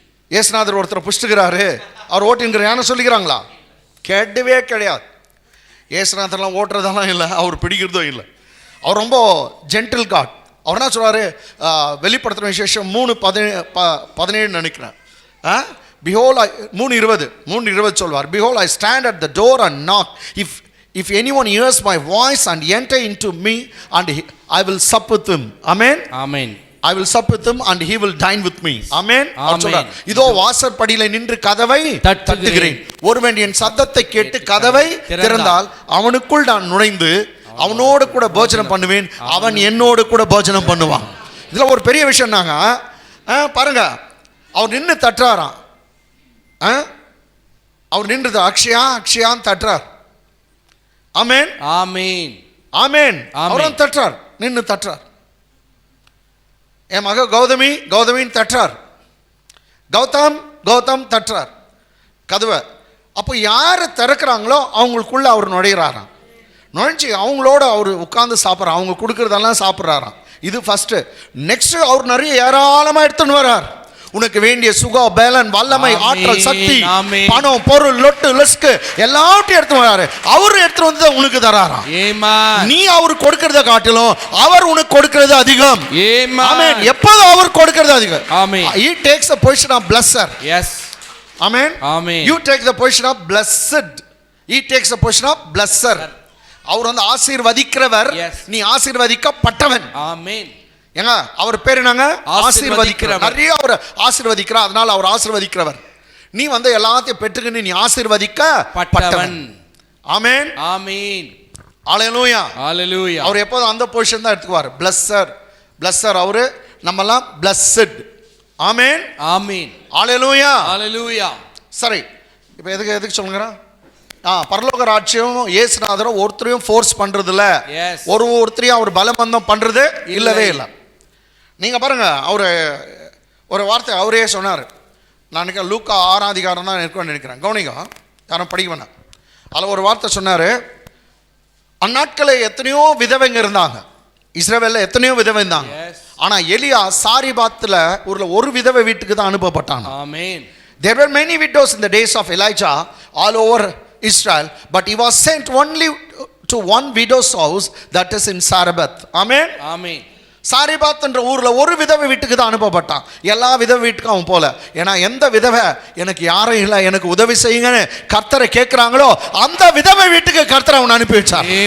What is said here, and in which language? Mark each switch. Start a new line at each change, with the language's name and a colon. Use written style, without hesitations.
Tamil: இயேசுநாதர் ஒருத்தர் புஷ்டுகிறாரு, அவர் ஓட்டிங்கிற யானை சொல்லிக்கிறாங்களா? கிடையவே கிடையாது. இயேசுநாதர்லாம் ஓட்டுறதெல்லாம் இல்லை, அவர் பிடிக்கிறதும் இல்லை. அவர் ரொம்ப ஜென்டில் காட். அவர் என்ன சொல்றாரு? வெளிப்படுத்துற விசேஷம் 3:17 நினைக்கிறேன். Behold, 3:20 சொல்வார்.
English: Behold, I stand at the door and knock. If anyone hears my voice and enter into me, and I will sup with him. Amen. I will sup with him and he will dine with me. Amen. Amen.
Tamil: இதோ வாசற்படியிலே நின்று கதவை தட்டுகிறேன். ஒருவன் என் சத்தத்தை கேட்டு கதவை திறந்தால் அவனுக்குள் நான் நுழைந்து அவனோடு கூட போஜனம் பண்ணுவேன், அவன் என்னோடு கூட போஜனம் பண்ணுவான். இதுல ஒரு பெரிய விஷயம் நாங்க பாருங்க, அவர் நின்று தட்டுறாராம். அவர் நின்றது அக்ஷயா அக்ஷயான்னு தட்டுறார். ஆமென் ஆமென் ஆமென். அவரும் தட்டுறார், நின்று தட்டுறார். என் மக கௌதமி கௌதமின்னு தட்டுறார். கௌதம் கௌதம் தட்டுறார் கதவை. அப்போ யார் திறக்கிறாங்களோ அவங்களுக்குள்ள அவர் நுழையிறாராம். நுழைஞ்சி அவங்களோட அவர் உட்கார்ந்து சாப்பிட்றார், அவங்க கொடுக்கறதெல்லாம் சாப்பிட்றாராம். இது ஃபர்ஸ்ட். நெக்ஸ்ட் அவர் நிறைய ஏராளமாக எடுத்துன்னு வர்றார். உனக்கு வேண்டிய சுகம், பேலன், வல்லமை, ஆற்றல், சக்தி, பணம், பொருள், லொட்டு லொஸ்கு எல்லாத்தையும் எடுத்து வராரு. அவரு எடுத்து வந்து உனக்கு தராராம். நீ அவரு கொடுக்கறத காட்டிலும் அவர் உனக்கு கொடுக்கிறது அதிகம். ஆமென். எப்போதும் அவர் கொடுக்கிறது அதிகம். ஆமென்.
English: He takes the position of blesser. Yes. Amen. Amen. You take the position of blessed. He takes the position of blesser.
Tamil: அவர் வந்து ஆசீர்வதிக்கிறவர், நீ ஆசீர்வதிக்கப்பட்டவன். ஆமென். ஏங்க அவர் பேர் என்னங்க? ஆசீர்வதிக்கிறவர். நிறைய அவர் ஆசீர்வதிக்கிறார், அதனால அவர் ஆசீர்வதிக்கிறவர். நீ வந்து எல்லாத்தையும் பெற்றுக்கின்னு நீ ஆசீர்வதிக்கப்பட்டவன். ஆமென் ஆமென். ஹalleluya ஹalleluya. அவர் எப்போதும் அந்த பொசிஷன் தான் எடுத்துக்குவார். பிளஸ்ஸர் பிளஸ்ஸர் அவரு, நம்மலாம் பிளஸ்ட். ஆமென் ஆமென். ஹalleluya ஹalleluya. சரி, இப்போ எதுக்கு சொல்லுங்க? பரலோக ராஜ்யம் இயேசுநாதரும் ஒருத்தரையும் ஃபோர்ஸ் பண்றது இல்ல, ஒருத்தரையும் அவர் பலவந்தம் பண்றது இல்லவே இல்லை. நீங்க பாருங்க, அவரு ஒரு வார்த்தை அவரே சொன்னார். நான் நினைக்கிறேன் லூக்கா 6ஆம் அதிகாரம் தான் இருக்குன்னு நினைக்கிறேன். கவனிங்க, யாரும் படிக்க வேணாம். அதில் ஒரு வார்த்தை சொன்னாரு. அந்நாட்களில் எத்தனையோ விதவைங்க இருந்தாங்க, இஸ்ரவேல்ல எத்தனையோ விதவை இருந்தாங்க. ஆனா எலியா சாரிபாத்துல ஒரு விதவை வீட்டுக்கு தான் அனுப்பப்பட்டான். ஆமென்.
English: There were many widows in the days of Elijah all over Israel, but he was sent only to one widow's house, that is in Sarepth. Amen. Amen.
Tamil: சாரிபாத் என்ற ஊர்ல ஒரு விதவை வீட்டுக்கு தான் அனுப்பப்பட்டான். எல்லா விதவை வீட்டுக்கும் அவன் போல. ஏன்னா எந்த விதவை எனக்கு யாரும் இல்லை எனக்கு உதவி செய்யுங்கன்னு கர்த்தரை கேட்கிறாங்களோ அந்த விதவை வீட்டுக்கு கர்த்தர் அவன் அனுப்பி வச்சார்.